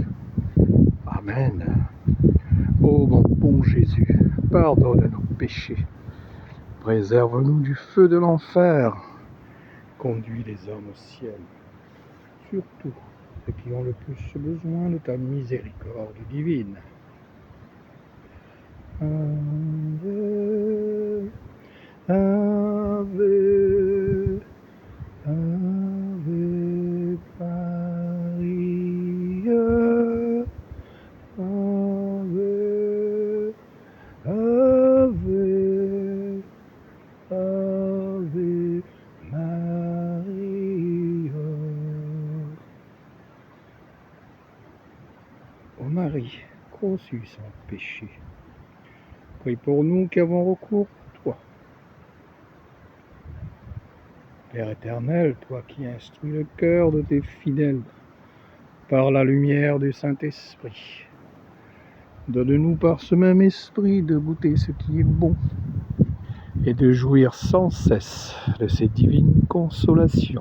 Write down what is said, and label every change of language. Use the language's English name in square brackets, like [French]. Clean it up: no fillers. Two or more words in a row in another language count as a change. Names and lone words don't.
[French] Amen. Ô mon bon Jésus, pardonne nos péchés, préserve-nous du feu de l'enfer, conduis les hommes au ciel, surtout ceux qui ont le plus besoin de ta miséricorde divine. [Latin] Ave, Ave, Ave Maria, Ave, Ave, Ave Maria. [French] Ô Marie, conçue sans péché, prie pour nous qui avons recours à toi. Père éternel, toi qui instruis le cœur de tes fidèles par la lumière du Saint-Esprit, donne-nous par ce même esprit de goûter ce qui est bon et de jouir sans cesse de ces divines consolations.